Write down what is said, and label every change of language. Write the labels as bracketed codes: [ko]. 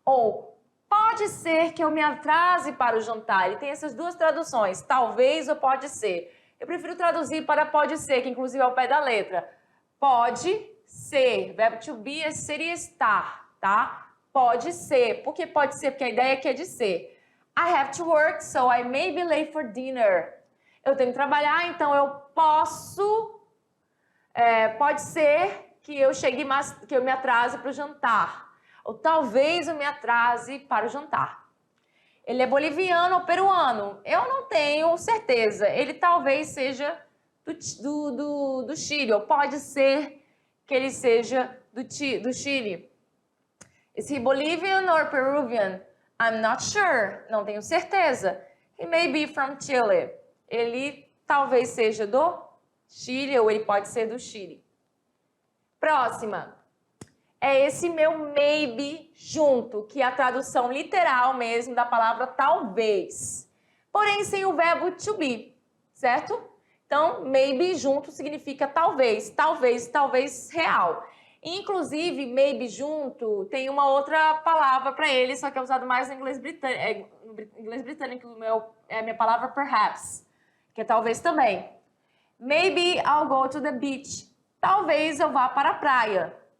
[pt] Ou pode ser que eu me atrase para o jantar. Ele tem essas duas traduções, talvez ou pode ser. Eu prefiro traduzir para pode ser, que inclusive é o pé da letra. Pode ser, verbo to be seria estar, tá? Pode ser. Por que pode ser? Porque a ideia aqui é de ser. [en] I have to work, so I may be late for dinner. [pt] Eu tenho que trabalhar, então eu posso... pode ser que eu chegue mais, que eu me atrase para o jantar. Ou talvez eu me atrase para o jantar. Ele é boliviano ou peruano? Eu não tenho certeza. Ele talvez seja do Chile. Ou pode ser que ele seja do Chile. [en] Is he Bolivian or Peruvian? I'm not sure. [pt] Não tenho certeza. [en] He may be from Chile. [pt] Ele talvez seja do Chile ou ele pode ser do Chile. Próxima. É esse meu maybe junto, que é a tradução literal mesmo da palavra talvez. Porém, sem o verbo to be, certo? Então, maybe junto significa talvez, talvez, talvez real. Inclusive, maybe junto tem uma outra palavra para ele, só que é usado mais no inglês britânico. No inglês britânico é a minha palavra perhaps, que é talvez também. [en] Maybe I'll go to the beach. [pt] Talvez eu vá para a praia.